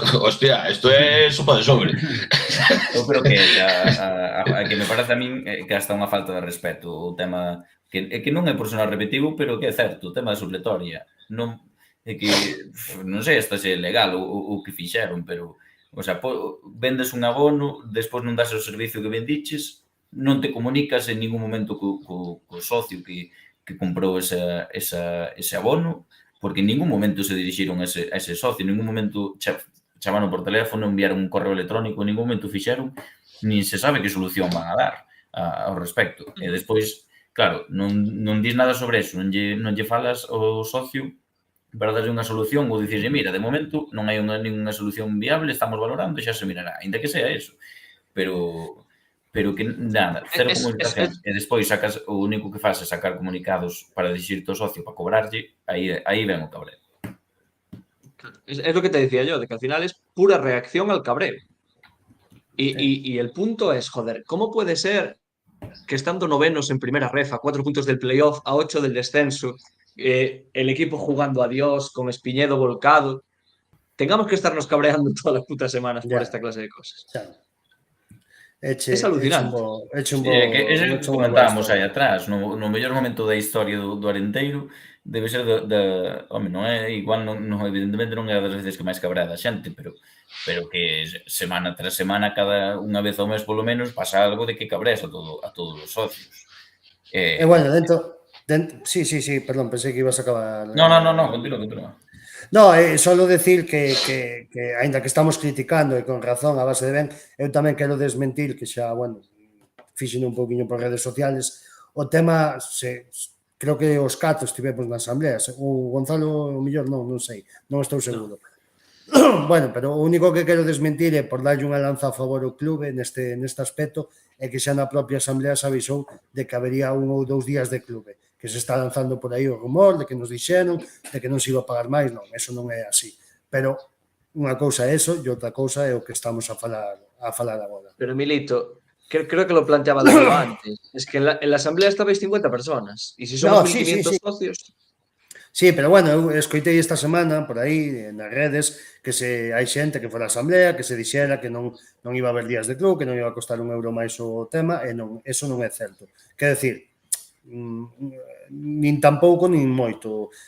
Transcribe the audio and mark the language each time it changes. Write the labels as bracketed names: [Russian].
[Galician] Hostia, isto é sopa de sobre. Eu creo que a que me parece a min que hasta unha falta de respeto o tema, que non é por sonar repetitivo, pero que é certo, o tema da supletoria. Non, é que, non sei hasta se é legal o que fixeron, pero, o sea, vendes un abono, despois non das o servicio que vendiches, non te comunicas en ningún momento co socio que comprou ese abono, porque en ningún momento se dirixiron a ese socio, en ningún momento chamaron por teléfono, enviaron un correo electrónico, en ningún momento fixeron, nin se sabe que solución van a dar ao respecto. E despois, claro, non dis nada sobre eso, non lle falas ao socio para darlle unha solución ou dicirlle, mira, de momento non hai ninguna solución viable, estamos valorando, xa se mirará, ainda que sea eso. Pero que nada, cero comunicación. E despois o único que faz é sacar comunicados para dixirte ao socio para cobrarlle, aí ven o cabreo. [Spanish] Es lo que te decía yo, de que al final es pura reacción al cabreo. Y el punto es, joder, ¿cómo puede ser que estando novenos en primera ref, a 4 puntos del playoff, a 8 del descenso, el equipo jugando a Dios, con Espiñedo volcado, tengamos que estarnos cabreando todas las putas semanas por esta clase de cosas? Es alucinante. [Galician] Eso que comentábamos aí atrás, no mellor momento da historia do Arenteiro, debe ser home, non é igual, evidentemente non é das veces que máis cabreada a xente, pero que semana tras semana, cada unha vez ao mes polo menos, pasa algo de que cabreas a todos os socios. E bueno, dentro... Sí, perdón, pensei que ibas a acabar... [Spanish] No, continúa. [Galician] No, solo decir que aínda que estamos criticando e con razón a base de ben, eu tamén quero desmentir que xa, bueno, fixen un pouquiño por redes sociales, o tema, creo que os 4 estivemos na asamblea, o Gonzalo, o mellor non sei, non estou seguro. Bueno, pero o único que quero desmentir é por darlle unha lanza a favor ao clube neste aspecto, é que xa na propia asamblea se avisou de que habería 1 ou 2 días de clube, que se está lanzando por aí o rumor de que nos dixeron, de que non se iba a pagar máis, non, eso non é así. Pero unha cousa é eso e outra cousa é o que estamos a falar agora. [Spanish] Pero Milito, creo que lo planteaba Darío antes, es que en la asamblea estabais 50 personas, y si somos 1.500 socios... [Galician] Sí, pero bueno, eu escoitei esta semana por aí nas redes que hai xente que foi a asamblea, que se dixera que non iba a haber días de club, que non iba a costar €1 máis o tema, e non, eso non é certo. Quer decir, nin tampouco nin moito.